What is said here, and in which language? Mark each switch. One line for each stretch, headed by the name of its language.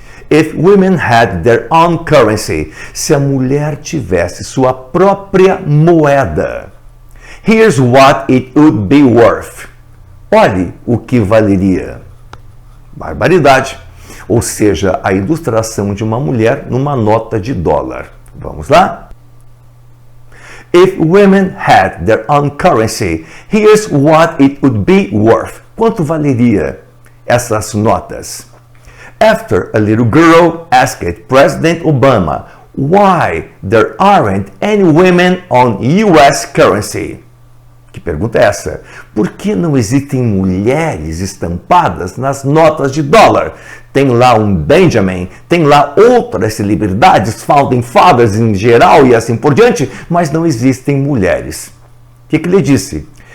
English: If women had their own currency,
Portuguese: se a mulher tivesse sua própria moeda,
English: here's what it would be worth.
Portuguese: Olhe o que valeria. Barbaridade. Ou seja, a ilustração de uma mulher numa nota de dólar. Vamos lá?
English: If women had their own currency, here's what it would be worth.
Portuguese: Quanto valeria essas notas?
English: After a little girl asked President Obama why there aren't any women on US currency.
Portuguese: Que pergunta é essa? Por que não existem mulheres estampadas nas notas de dólar? Tem lá um Benjamin, tem lá outras celebridades, founding fathers em geral e assim por diante, mas não existem mulheres. O que ele disse?